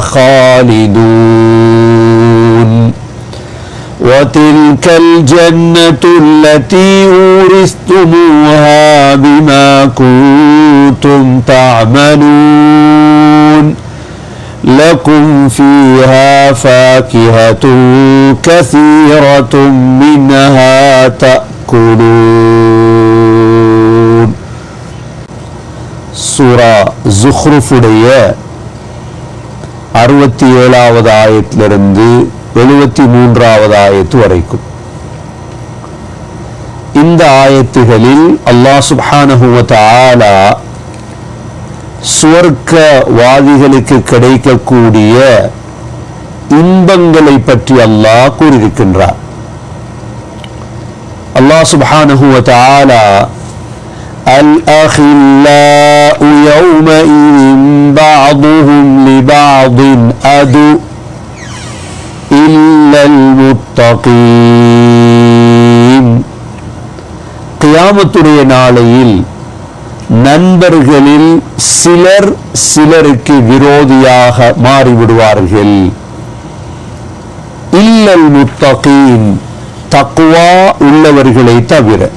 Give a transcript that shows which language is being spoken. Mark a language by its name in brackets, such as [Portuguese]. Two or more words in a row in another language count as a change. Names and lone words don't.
[Arabic] خالدون وتلك الجنة التي أورثتموها بما كنتم تعملون لكم فيها فاكهة كثيرة منها تأكلون. [Tamil] சூரா ஜுஹ்ருஃபுடைய 67வது ஆயத்திலிருந்து 73வது ஆயத்து வரைக்கும் இந்த ஆயத்துகளில் [Arabic] الله سبحانه وتعالى [Tamil] சுவர்க்கவாதிகளுக்கு கிடைக்கக்கூடிய இன்பங்களை பற்றி அல்லாஹ் கூறியிருக்கின்றார். [Arabic] الله سبحانه وتعالى الأخلاء يومئذ بعضهم لبعض عدو إلا المتقين [Tamil] கியாமத்துடைய நாளையில் நண்பர்களில் சிலர் சிலருக்கு விரோதியாக மாறிவிடுவார்கள். [Arabic] إلا المتقين [Tamil] தக்வா உள்ளவர்களை தவிர.